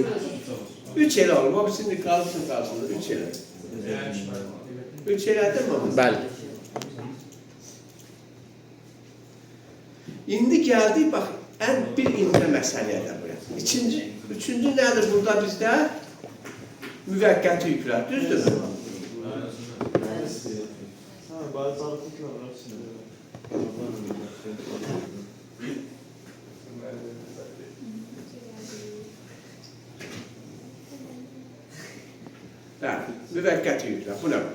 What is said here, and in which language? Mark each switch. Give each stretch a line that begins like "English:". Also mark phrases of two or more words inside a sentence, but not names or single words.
Turkish: 3 el olur. O şimdi kalsın. 3 el.
Azerbaijani: 3 elədin mi onu? Bəli.
Turkish: İndi geldik bak en bir ince meseleye de buraya. Üçüncü nedir burada bizde?
Azerbaijani: Müvəqqəti yüklər. Düzdür mü? Müvəqqəti yüklər. Bu nə?